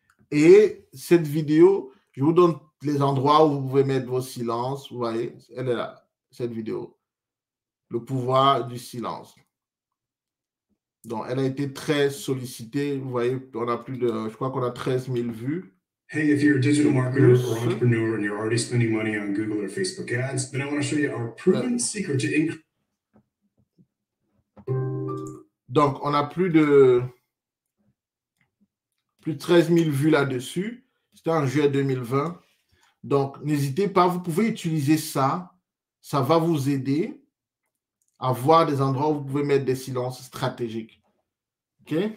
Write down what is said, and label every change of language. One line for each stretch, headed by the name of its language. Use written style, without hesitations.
French: Et cette vidéo, je vous donne les endroits où vous pouvez mettre vos silences. Vous voyez, elle est là, cette vidéo. Le pouvoir du silence. Donc, elle a été très sollicitée. Vous voyez, on a plus de, je crois qu'on a 13 000 vues.
English: Hey, if you're a digital marketer or entrepreneur and you're already spending money on Google or Facebook ads, then I want to show you our proven secret to increase.
French: Donc, on a plus de 13 000 vues là-dessus. C'était en juillet 2020. Donc, n'hésitez pas, vous pouvez utiliser ça. Ça va vous aider à voir des endroits où vous pouvez mettre des silences stratégiques. OK?